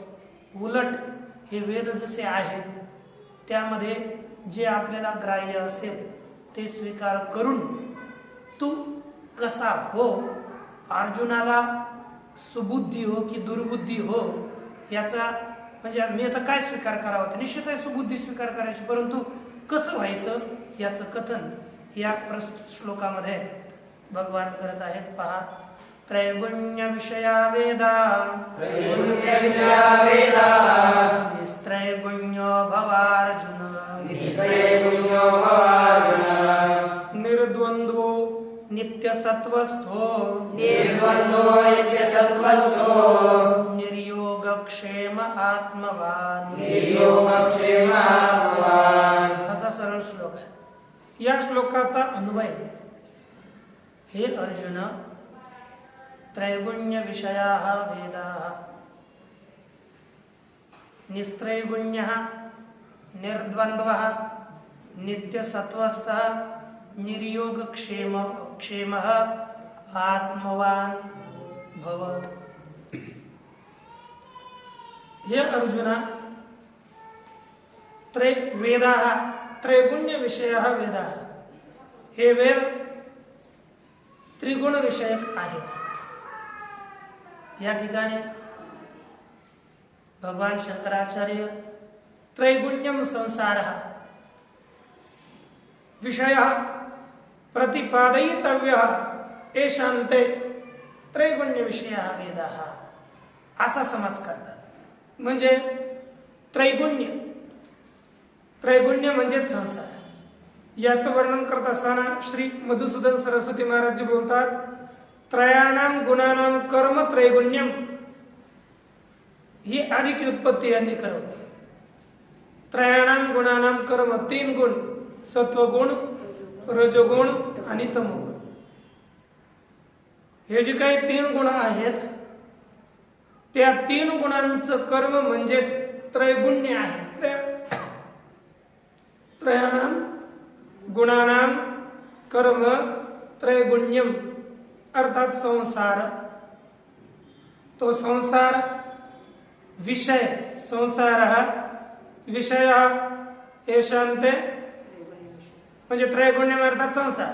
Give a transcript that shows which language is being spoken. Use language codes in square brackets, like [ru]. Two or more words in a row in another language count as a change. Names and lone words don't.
[mr] उलट हे वेद जसे आहेत त्यामध्ये जे आपल्याला ग्राह्य असेल ते स्वीकार करून तू कसा हो, अर्जुनाला सुबुद्धी हो की दुर्बुद्धी हो याचा म्हणजे मी आता काय स्वीकार करावं, तर निश्चित आहे सुबुद्धी स्वीकार करायची, परंतु कसं व्हायचं याचं कथन या प्रस्तुत श्लोकामध्ये भगवान करत आहेत. पहा, [sa] त्रैगुण्य विषया वेदा निस्त्रैगुण्यो भवार्जुन निर्द्वन्द्वो नित्यसत्वस्थो निर्योगक्षेम आत्मवान. [mr] असा सरळ श्लोक आहे. या श्लोकाचा अन्वय, [sa] हे अर्जुन, त्रैगुण्य विषयाः वेदाः निस्त्रैगुण्यः निर्द्वन्द्वः नित्यसत्वस्थः निर्योगक्षेमः आत्मवान भव. हे अर्जुना, वेदाः त्रैगुण्य विषयाः वेदाः, [mr] हे वेद त्रिगुण विषयक आहेत. या ठिकाणी भगवान शंकराचार्य [sa] त्रैगुण्यम संसारः विषयः प्रतिपादयितव्यः एषान्ते त्रैगुण्य विषयाः वेदाः [mr] असा समास करतात. म्हणजे त्रैगुण्य म्हणजेच संसार. याचं वर्णन करत असताना श्री मधुसूदन सरस्वती महाराज जी बोलतात, [sa] त्रयाणाम गुणानाम कर्म त्रैगुण्यम. [mr] ही आधी उत्पत्ती यांनी करवली. [sa] त्रयाणाम गुणानाम कर्म, [mr] 3 गुण, सत्वगुण, रजोगुण आणि तमोगुण. हे जे काही 3 गुण आहेत त्या 3 गुणांचं कर्म म्हणजेच त्रैगुण्य आहे. [sa] त्रयाणाम गुणानाम कर्म त्रैगुण्यम अर्थात संसार. [mr] तो संसार विषय, [sa] संसारः विषयः एषान्ते [mr] म्हणजे त्रैगुण्यम अर्थात संसार.